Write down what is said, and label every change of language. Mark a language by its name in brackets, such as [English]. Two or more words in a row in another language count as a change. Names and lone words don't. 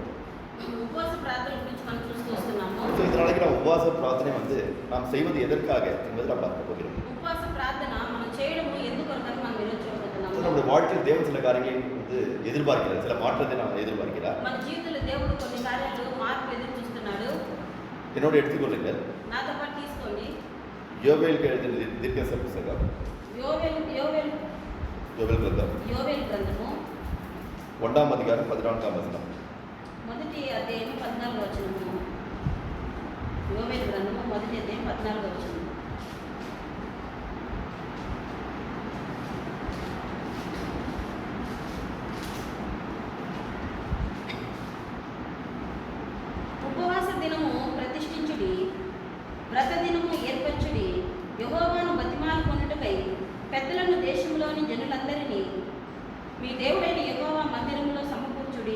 [Telugu] ఉపవాస ప్రార్థన గురించి మనం చూస్తూ వస్తున్నాము. [Tamil] So, இந்த நாளைக்கு நாம் உபவாச பிரார்த்தனை நாம் செய்வது எதற்காக என்பதை நாம் பார்க்க போகிறோம். [Telugu] ఉపవాస ప్రార్థన మనం చేయడము ఎందుకొరకని మనం ఈరోజు So, చూడబోతున్నాము. [Tamil] நம்முடைய வாழ்க்கையில் தேவன் சில காரியங்களை எதிர்பார்க்கிறார், சில மாற்றத்தை நாம் எதிர்பார்க்கிறார். [Telugu] మన జీవితంలో దేవుడు కొన్ని కార్యాలు మార్పు ఎదురు చూస్తున్నాడు. [Tamil] என்னோட எடுத்துக்கொள்ளுங்கள். [Telugu] నాతో పాటు తీసుకోండి. [Tamil] யோவேலுக்கு எழுதின தீர்க்கதரிசன புத்தகம், [Telugu] యోవేలు యోవేలు [Tamil] யோவேல் கிரந்தம் [Telugu] యోవేలు గ్రంథము [Tamil] 1ஆம் அதிகாரம் 14ஆம் வசனம். [Telugu] మొదటి అధ్యాయం 14వ వచనము. యోవేలు గ్రంథము మొదటి అధ్యాయం 14వ వచనం. ఉపవాస దినము ప్రతిష్ఠించుడి, వ్రత దినము ఏర్పరచుడి, యెహోవాను బతిమాలు కొనుటకై పెద్దలను దేశంలోని జనులందరినీ మీ దేవుడైన యెహోవా మందిరములో సమకూర్చుడి.